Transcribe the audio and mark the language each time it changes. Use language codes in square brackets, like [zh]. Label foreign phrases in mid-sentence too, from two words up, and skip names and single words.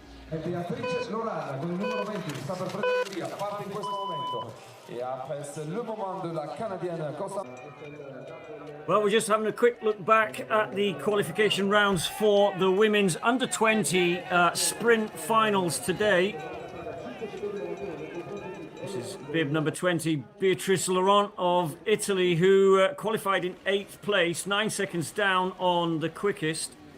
[it] E Beatrice Lorana con il numero 20 sta per prendere via, parte in questo momento. [fr] Et après c'est le moment de la Canadienne Costa. [en] Well, we're just having a quick look back at the qualification rounds for the women's under 20 sprint finals today. This is bib number 20, Beatrice Laurent of Italy, who qualified in 8th place, 9 seconds down on the quickest.